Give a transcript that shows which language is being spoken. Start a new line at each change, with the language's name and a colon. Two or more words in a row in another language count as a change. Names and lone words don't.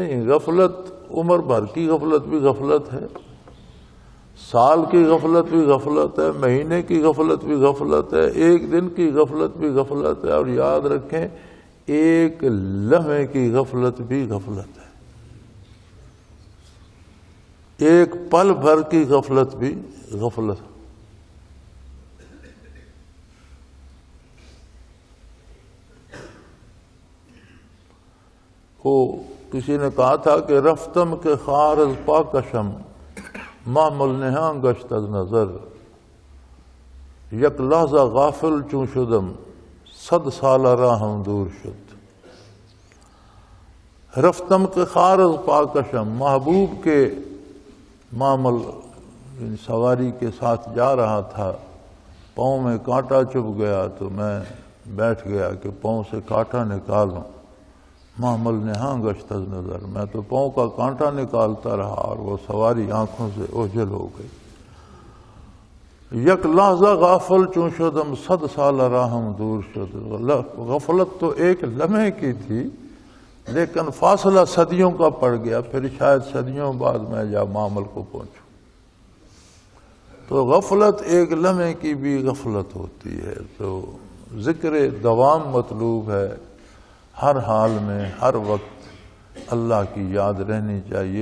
Urdu: نہیں، غفلت عمر بھر کی غفلت بھی غفلت ہے، سال کی غفلت بھی غفلت ہے، مہینے کی غفلت بھی غفلت ہے، ایک دن کی غفلت بھی غفلت ہے، اور یاد رکھیں ایک لمحے کی غفلت بھی غفلت ہے، ایک پل بھر کی غفلت بھی غفلت ہے۔ کسی نے کہا تھا کہ
Persian: رفتم کے خار از پاکشم محمل نہاں گشت از نظر، یک لحظہ غافل چون شدم 100 سالہ راہم دور شد۔ رفتم کے خار از پاکشم،
Urdu: محبوب کے معمل سواری کے ساتھ جا رہا تھا، پاؤں میں کانٹا چبھ گیا تو میں بیٹھ گیا کہ پاؤں سے کانٹا نکالوں۔
Persian: محمل نہاں گشت از نظر،
Urdu: میں تو پاؤں کا کانٹا نکالتا رہا اور وہ سواری آنکھوں سے اوجھل ہو گئی۔
Persian: یک لحظہ غافل چون شدم 100 سالہ راہم دور شد۔
Urdu: غفلت تو ایک لمحے کی تھی لیکن فاصلہ صدیوں کا پڑ گیا، پھر شاید صدیوں بعد میں جا معمل کو پہنچوں۔ تو غفلت ایک لمحے کی بھی غفلت ہوتی ہے۔ تو ذکر دوام مطلوب ہے، ہر حال میں ہر وقت اللہ کی یاد رہنی چاہیے۔